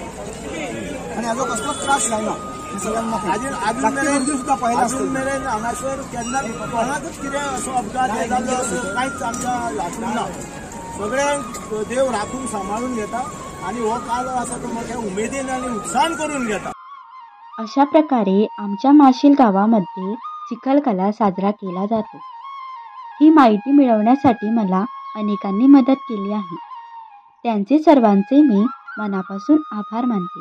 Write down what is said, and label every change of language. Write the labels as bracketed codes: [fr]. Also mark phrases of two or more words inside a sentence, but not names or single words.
[kok] आनी हाजो कसलोच त्रास जायना. अजून मेरेन हांगासर केन्ना कोणाकूच कितें असो अपघात जालो असो कांयच आमच्या हातूंत ना. सगळ्यांक देव राखून सांबाळून घेता आणि हो कालो आसा तो मोठ्या उमेदीन आणि उत्साहान करून घेता. [mr] अशा प्रकारे आमच्या माशील गावामध्ये चिखलकाला साजरा केला जातो. ही माहिती मिळवण्यासाठी मला अनेकांनी मदत केली आहे. त्यांचे सर्वांचे मी मनापासून आभार मानते.